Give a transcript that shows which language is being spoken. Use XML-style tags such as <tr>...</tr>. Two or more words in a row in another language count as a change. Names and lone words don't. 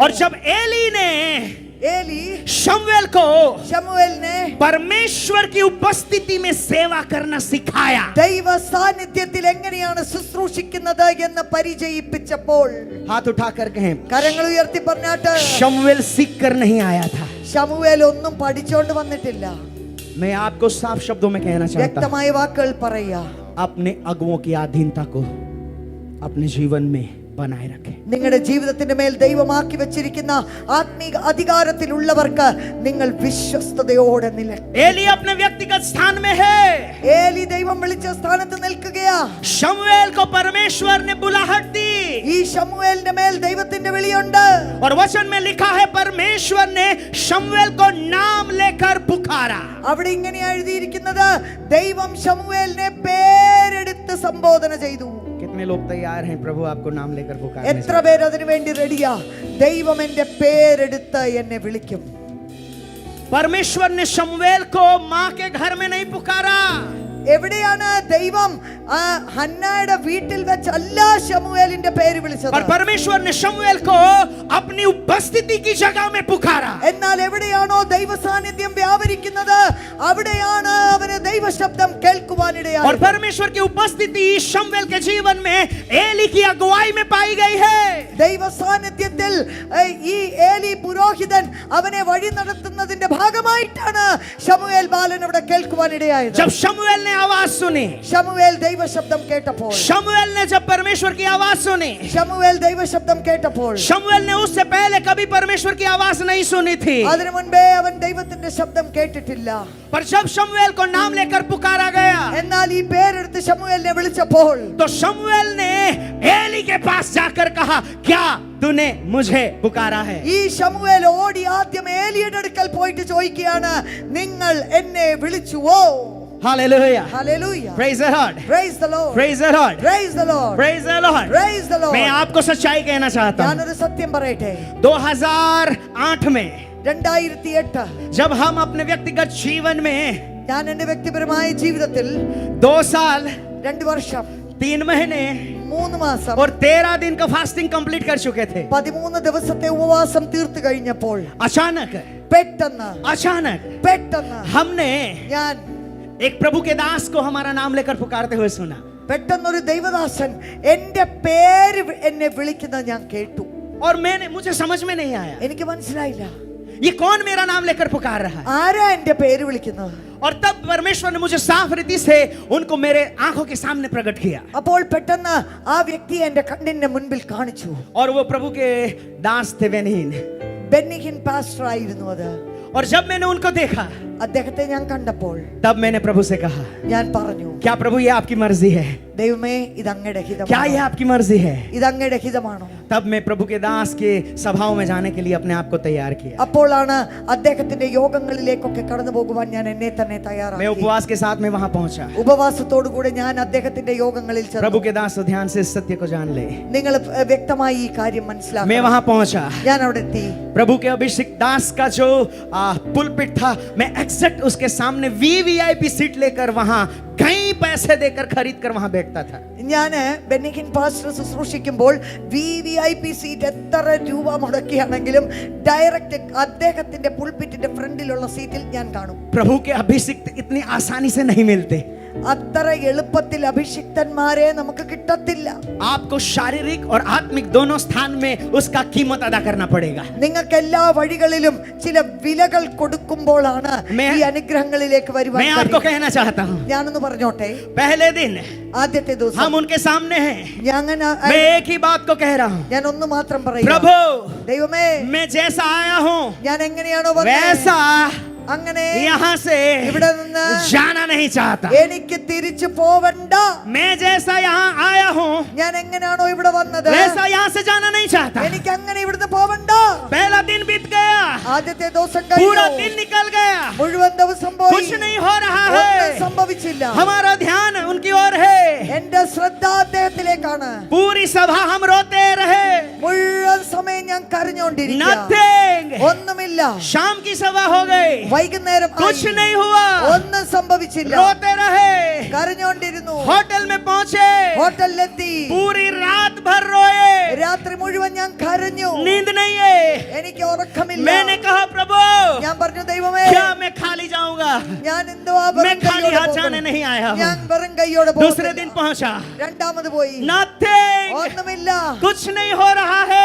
<hi>और जब एली ने</hi> <ml>ഏലി</ml> <hi>शमूएल को</hi> <ml>ശമൂവേലിനെ</ml> <hi>परमेश्वर की उपस्थिति में सेवा करना सिखाया,</hi> <ml>ദൈവ സാന്നിധ്യത്തിൽ എങ്ങനെയാണ് ശുശ്രൂഷിക്കുന്നത് എന്ന് പരിചയിപ്പിച്ചപ്പോൾ,</ml> <hi>हाथ उठाकर कहें,</hi> <ml>കരങ്ങൾ ഉയർത്തി പറഞ്ഞാട്ട്,</ml> <hi>शमूएल सीख कर नहीं आया था.</hi> <ml>ശമൂവേൽ ഒന്നും പഠിച്ചോണ്ട് വന്നിട്ടില്ല.</ml> <hi>मैं आपको साफ शब्दों में कहना चाहता हूं,</hi> <ml>വ്യക്തമായ വാക്കുകൾ പറയാ,</ml> <hi>अपने अगुओं की अधीनता को अपने जीवन में बनाए रखें.</hi> <ml>നിങ്ങളുടെ ജീവിതത്തിന്റെ മേൽ ദൈവമാക്കി വെച്ചിരിക്കുന്ന ആത്മീക അധികാരത്തിലുള്ളവർക്ക് നിങ്ങൾ വിശ്വസ്തയോടെ നിൽക്കുക.</ml> <hi>एली अपने व्यक्तिगत स्थान में है.</hi> <ml>ഏലി ദൈവം വിളിച്ച സ്ഥാനത്ത് നിൽക്കുകയാ.</ml> <hi>शमूएल को परमेश्वर ने बुलाहट दी,</hi> <ml>ഈ ശമൂവേലിന്റെ മേൽ ദൈവത്തിന്റെ വിളിയുണ്ട്.</ml> <hi>और वचन में लिखा है परमेश्वर ने शमूएल को नाम लेकर पुकारा.</hi> <ml>അവിടെ ഇങ്ങനെ എഴുതിയിരിക്കുന്നത്, ദൈവം ശമൂവേലിനെ പേരെടുത്ത് സംബോധന ചെയ്തു.</ml> <hi>कितने लोग तैयार हैं प्रभु आपको नाम लेकर पुकारने?</hi> <ml>എത്ര പേര് അതിനു വേണ്ടി റെഡിയാ? ദൈവം എന്റെ പേരെടുത്ത് എന്നെ വിളിക്കും.</ml> <hi>परमेश्वर ने शमूएल को मां के घर में नहीं पुकारा,</hi> <ml>എവിടെയാണ് ദൈവം? ഹന്നായുടെ വീട്ടിൽ വെച്ചല്ല ശമൂവേലിന്റെ പേര് വിളിച്ചത്.</ml> <hi>और परमेश्वर ने शमूएल को अपनी उपस्थिति की जगह में पुकारा.</hi> <ml>എന്നാൽ എവിടെയാണോ ദൈവ സാന്നിധ്യം വ്യാപരിക്കുന്നത് അവിടെയാണ് അവന് ദൈവ ശബ്ദം</ml> <hi>और</hi> <ml>കേൾക്കുവാനിടയായത്.</ml> <hi>परमेश्वर की उपस्थिति शमूएल के जीवन में एली की अगुवाई में पाई गई है.</hi> <ml>ദൈവ സാന്നിധ്യത്തിൽ ഈ ഏലി പുരോഹിതൻ അവനെ വഴി നടത്തുന്നതിന്റെ ഭാഗമായിട്ടാണ് ശമൂവേൽ ബാലൻ അവിടെ കേൾക്കുവാനിടയായത്.</ml> <hi>जब शमूएल ने आवाज सुनी,</hi> <ml>ശമൂവേൽ ദൈവ ശബ്ദം കേട്ടപ്പോൾ,</ml> <hi>शमूएल ने जब परमेश्वर की आवाज सुनी,</hi> <ml>ശമൂവേൽ ദൈവ ശബ്ദം കേട്ടപ്പോൾ,</ml> <hi>शमूएल ने उससे पहले कभी परमेश्वर की आवाज नहीं सुनी थी.</hi> <ml>അതിനു മുൻപേ അവൻ ദൈവത്തിന്റെ ശബ്ദം കേട്ടിട്ടില്ല.</ml> <hi>पर जब शमूएल को नाम लेकर पुकारा गया,</hi> <ml>എന്നാൽ ഈ പേരെടുത്ത് ശമൂവേലിനെ വിളിച്ചപ്പോൾ,</ml> <hi>तो शमूएल ने एली के पास जाकर कहा, क्या तूने मुझे पुकारा है?</hi> <ml>ഈ ശമൂവേൽ ഓടി ആദ്യം ഏലിയുടെ അടുക്കൽ പോയിട്ട് ചോദിക്കുകയാണ്, നിങ്ങൾ എന്നെ വിളിച്ചുവോ?</ml> <hi>हालेलुया.</hi> <ml>ഹല്ലേലൂയ.</ml> <en>Praise the Lord. Praise the Lord. Praise the Lord. Praise the Lord. Praise the Lord. Praise the Lord.</en> <hi>मैं आपको सच्चाई कहना चाहता हूं.</hi> <ml>ഞാനൊരു സത്യം പറയട്ടെ.</ml> <hi>2008 में</hi> <ml>2008</ml> <hi>जब हम अपने व्यक्तिगत जीवन में</hi> <ml>ഞാൻ എന്റെ വ്യക്തിപരമായ ജീവിതത്തിൽ</ml> <hi>2 साल</hi> <ml>2 വർഷം</ml> <hi>3 महीने</hi> <ml>3 മാസം</ml> <hi>और 13 दिन का</hi> <en>fasting complete</en> <hi>कर चुके थे,</hi> <ml>13 ദിവസത്തെ ഉപവാസം തീർത്തു കഴിഞ്ഞപ്പോൾ</ml> <hi>अचानक</hi> <ml>പെട്ടെന്ന്</ml> <hi>हमने</hi> <ml>ഞാൻ</ml> <hi>एक प्रभु के दास को हमारा नाम लेकर पुकारते हुए सुना.</hi> <ml>പെട്ടെന്നൊരു ദൈവദാസൻ എന്റെ പേര് എന്നെ വിളിക്കുന്നത് ഞാൻ കേട്ടു.</ml> <hi>और मुझे समझ में नहीं आया</hi> <ml>എനിക്ക് മനസ്സിലായില്ല,</ml> <hi>ये कौन मेरा नाम लेकर पुकार रहा है.</hi> <ml>ആരാ എന്റെ പേര് വിളിക്കുന്നത്?</ml> <hi>और तब परमेश्वर ने मुझे साफ रीति से उनको मेरे आंखों के सामने प्रकट किया.</hi> <ml>അപ്പോൾ പെട്ടെന്ന് ആ വ്യക്തി എന്റെ കണ്ണിന്റെ മുൻപിൽ കാണിച്ചു.</ml> <hi>और वो प्रभु के दास थे बेनिहीन.</hi> <ml>ബെന്നിഹിൻ പാസ്റ്റർ ആയിരുന്നു അത്.</ml> <hi>और जब मैंने उनको देखा</hi> <ml>അദ്ദേഹത്തെ ഞാൻ കണ്ടപ്പോൾ</ml> <hi>तब मैंने प्रभु से कहा,</hi> <ml>ഞാൻ പറഞ്ഞു,</ml> <hi>क्या प्रभु ये आपकी मर्जी है?</hi> <ml>ദൈവമേ ഇത് അങ്ങയുടെ</ml> <hi>क्या</hi> <ml>ഹിതമാണോ?</ml> <hi>ये आपकी मर्जी है?</hi> <ml>ഇത് അങ്ങയുടെ ഹിതമാണോ?</ml> <hi>तब मैं प्रभु के दास के सभाओं में जाने के लिए अपने आप को तैयार किया।</hi> <ml>അപ്പോഴാണ് അദ്ദേഹത്തിന്റെ യോഗങ്ങളിലേക്കൊക്കെ കടന്നു പോകുവാൻ ഞാൻ എന്നെ തന്നെ</ml> <hi>मैं</hi> <ml>തയ്യാറാക്കി.</ml> <hi>उपवास के साथ में वहां पहुंचा।</hi> <ml>ഉപവാസത്തോടു കൂടെ ഞാൻ അദ്ദേഹത്തിന്റെ യോഗങ്ങളിൽ</ml> <hi>प्रभु</hi> <ml>ചെന്നു.</ml> <hi>के दास ध्यान से इस सत्य को जान ले।</hi> <ml>നിങ്ങൾ വ്യക്തമായി ഈ കാര്യം</ml> <hi>मैं</hi> <ml>മനസ്സിലാക്കണം.</ml> <hi>वहां पहुंचा।</hi> <ml>ഞാൻ അവിടെ എത്തി.</ml> <hi>प्रभु के अभिषेक दास का जो पुलपिट था, मैं एग्जैक्ट उसके सामने</hi> <en>VVIP seat</en> <hi>लेकर वहां कई पैसे देकर खरीद कर वहां बैठता था।</hi> <ml>ഞാൻ ബെന്നിക്കിൻ പാസ്റ്റർ ശുശ്രൂഷിക്കുമ്പോൾ</ml> <en>VIP seat</en> <ml>എത്ര രൂപ മുടക്കിയാണെങ്കിലും ഡയറക്റ്റ് അദ്ദേഹത്തിന്റെ പുൾപിറ്റിന്റെ ഫ്രണ്ടിലുള്ള സീറ്റിൽ ഞാൻ കാണും.</ml> <hi>प्रभु के अभिषेक इतनी आसानी से नहीं मिलते।</hi> <ml>അത്ര എളുപ്പത്തിൽ അഭിഷിക്തന്മാരെ നമുക്ക് കിട്ടത്തില്ല.</ml> <hi>आपको शारीरिक और आत्मिक दोनों स्थान में उसका कीमत अदा करना पड़ेगा।</hi> <ml>നിങ്ങൾക്ക് എല്ലാ വഴികളിലും ചില വിലകൾ കൊടുക്കുമ്പോഴാണ് ഈ അനുഗ്രഹങ്ങളിലേക്ക് വരുവാൻ</ml> <hi>मैं आपको कहना चाहता हूँ,</hi> <ml>ഞാനൊന്ന് പറഞ്ഞോട്ടെ.</ml> <hi>पहले दिन</hi> <ml>ആദ്യത്തെ ദിവസം</ml> <hi>हम उनके सामने हैं।</hi> <ml>ഞാൻ</ml> <hi>मैं एक ही बात को कह रहा हूँ,</hi> <ml>ഞാൻ ഒന്ന് മാത്രം പറയാം.</ml> <hi>प्रभु</hi> <ml>ദൈവമേ,</ml> <hi>मैं जैसा आया हूँ</hi> <ml>ഞാൻ എങ്ങനെയാണോ വന്നത്</ml> <hi>वैसा</hi> <ml>അങ്ങനെ</ml> <hi>यहाँ से</hi> <ml>ഇവിടെ നിന്ന്</ml> <hi>जाना नहीं चाहता।</hi> <ml>എനിക്ക് തിരിച്ചു പോവണ്ട.</ml> <hi>मैं जैसा यहाँ आया हूँ</hi> <ml>ഞാൻ എങ്ങനെയാണോ ഇവിടെ വന്നത്</ml> <hi>वैसा यहाँ से जाना नहीं चाहता।</hi> <ml>എനിക്ക് അങ്ങനെ ഇവിടുന്ന് പോവണ്ട.</ml> <hi>पहला दिन बीत गया,</hi> <ml>ആദ്യത്തെ ദിവസം</ml> <hi>पूरा</hi> <ml>കഴിഞ്ഞു.</ml> <hi>दिन निकल गया,</hi> <ml>മുഴുവൻ ദിവസം പോയി.</ml> <hi>कुछ नहीं हो रहा</hi> <ml>ഒന്നും</ml> <hi>है।</hi> <ml>സംഭവിച്ചില്ല.</ml> <hi>हमारा ध्यान उनकी ओर है।</hi> <ml>എന്റെ ശ്രദ്ധ അദ്ദേഹത്തിലേക്കാണ്.</ml> <hi>पूरी सभा हम रोते रहे,</hi> <ml>മുഴുവൻ സമയം ഞാൻ കരഞ്ഞോണ്ടിരിക്കുക.</ml> <hi>नथिंग।</hi> <ml>ഒന്നുമില്ല.</ml> <hi>शाम की सभा हो गई,</hi> <ml>വൈകുന്നേരം ആയി.</ml> <hi>कुछ नहीं हुआ,</hi> <ml>ഒന്നും സംഭവിച്ചില്ല.</ml> <hi>रोते रहे।</hi> <ml>കരഞ്ഞോണ്ടിരുന്നു.</ml> <hi>होटल में पहुंचे,</hi> <ml>ഹോട്ടലിലെത്തി.</ml> <hi>पूरी रात भर रोए,</hi> <ml>രാത്രി മുഴുവൻ ഞാൻ കരഞ്ഞു.</ml> <hi>नींद नहीं है।</hi> <ml>എനിക്ക് ഉറക്കമില്ല.</ml> <hi>मैंने कहा, प्रभु</hi> <ml>ഞാൻ പറഞ്ഞു, ദൈവമേ,</ml> <hi>क्या मैं खाली जाऊंगा?</hi> <ml>ഞാൻ എന്തുവാ</ml> <hi>मैं</hi> <ml>വെറും</ml> <hi>खाली</hi> <ml>കൈയോടെ</ml> <hi>हाथ जाने</hi> <ml>പോകുന്നത്?</ml> <hi>नहीं आया</hi> <ml>ഞാൻ</ml> <hi>हूँ।</hi> <ml>വെറും കൈയോടെ</ml> <hi>दूसरे दिन</hi> <ml>പോകുന്നില്ല.</ml> <hi>पहुंचा,</hi> <ml>രണ്ടാമത് പോയി.</ml> <hi>नथिंग,</hi> <ml>ഒന്നുമില്ല.</ml> <hi>कुछ नहीं हो रहा है।</hi>